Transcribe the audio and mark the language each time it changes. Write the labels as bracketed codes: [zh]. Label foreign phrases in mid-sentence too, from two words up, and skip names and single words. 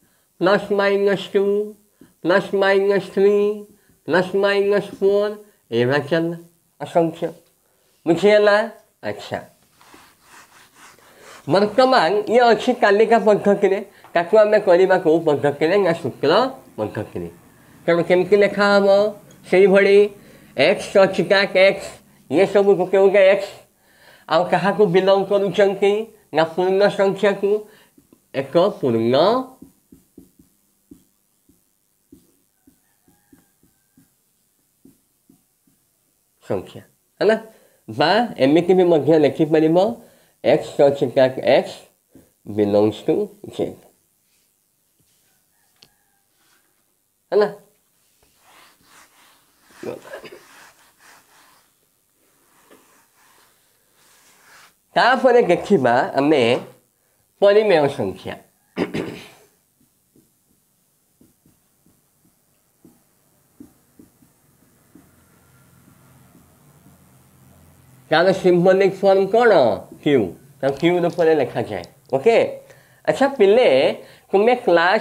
[or] +-3 +-4 ଏଭଳିଆ ଚାଲିଲା ଅସଂଖ୍ୟ ବୁଝିହେଲା ଆଚ୍ଛା ବର୍ତ୍ତମାନ ଇଏ ଅଛି ତାଲିକା ପଦ୍ଧତିରେ ତାକୁ ଆମେ କରିବା କେଉଁ ପଦ୍ଧତିରେ ନା ସୂତ୍ର ପଦ୍ଧତିରେ ତେଣୁ କେମିତି ଲେଖା ହେବ ସେଇଭଳି x ଅଛି x ଇଏ ସବୁ ଗୋଟେ ଗୋଟେ x ଆଉ କାହାକୁ ବିଲଙ୍ଗ କରୁଛନ୍ତି ନା ପୂର୍ଣ୍ଣ ସଂଖ୍ୟାକୁ ଏକ ପୂର୍ଣ୍ଣ ସଂଖ୍ୟା ହେଲା ବା ଏମିତି ବି ମଧ୍ୟ ଲେଖିପାରିବ x ଅଛି x [en] belongs to z [or] ହେଲା ତାପରେ ଦେଖିବା ଆମେ ପରିମେୟ ସଂଖ୍ୟା ତାର [en] symbolic form [or] କ'ଣ କ୍ୟୁ ତାକୁ କ୍ୟୁ ରୂପରେ ଲେଖାଯାଏ ଓକେ ଆଚ୍ଛା ପିଲେ ତୁମେ କ୍ଲାସ୍